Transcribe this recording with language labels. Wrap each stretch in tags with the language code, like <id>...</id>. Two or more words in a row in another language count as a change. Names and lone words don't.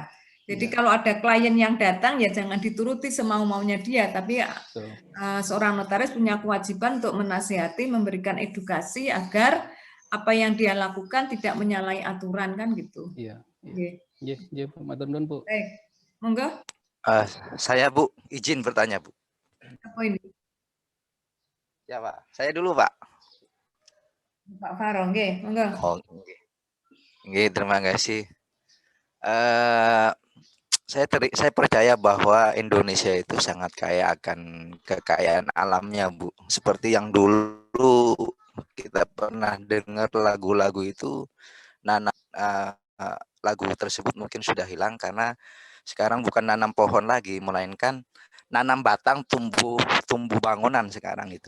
<id>Jadi kalau ada klien yang datang ya jangan dituruti semau-maunya dia, tapi seorang notaris punya kewajiban untuk menasehati, memberikan edukasi agar apa yang dia lakukan tidak menyalahi aturan kan gitu. Iya, Bu,</id> <jv>matur nuwun,</jv> <id>Bu. Monggo. Saya Bu, izin bertanya, Bu. Apa ini? Ya, Pak. Saya dulu, Pak. Pak Faro,</id> <jv>nggih, monggo.</jv> <id>Oh, nggih, terima kasih. Saya percaya bahwa Indonesia itu sangat kaya akan kekayaan alamnya, Bu. Seperti yang dulu kita pernah dengar lagu-lagu itu, lagu tersebut mungkin sudah hilang karena sekarang bukan nanam pohon lagi, melainkan nanam batang tumbuh bangunan sekarang itu.</id>